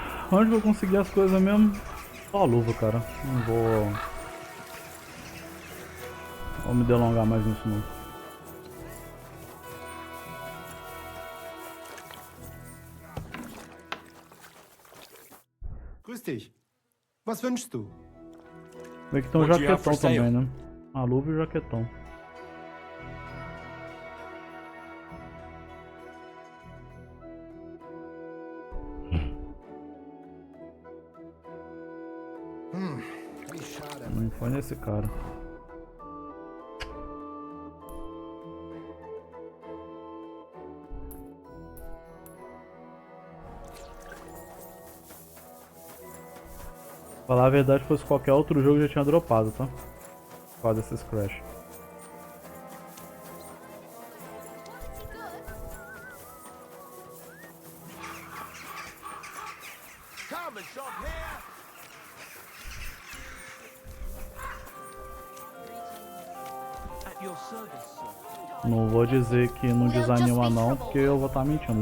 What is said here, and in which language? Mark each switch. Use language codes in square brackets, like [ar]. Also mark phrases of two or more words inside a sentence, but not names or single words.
[pt] Onde que eu consegui as coisas mesmo? Só a luva, cara. Não vou me delongar mais nisso não. [de] Grüß dich. Was wünschst du? [pt] Vê que tem um [en] What do you have [pt] jaquetão [en] for sale? [pt] também, né? A luva e o jaquetão. [de] Wie schade. [pt] Não foi nesse cara. Falar a verdade, se fosse qualquer outro jogo já tinha dropado, tá? Por causa desses crash. [en] Come and shop here. At your service, sir. [pt] Não vou dizer que não desanima não, porque eu vou estar mentindo.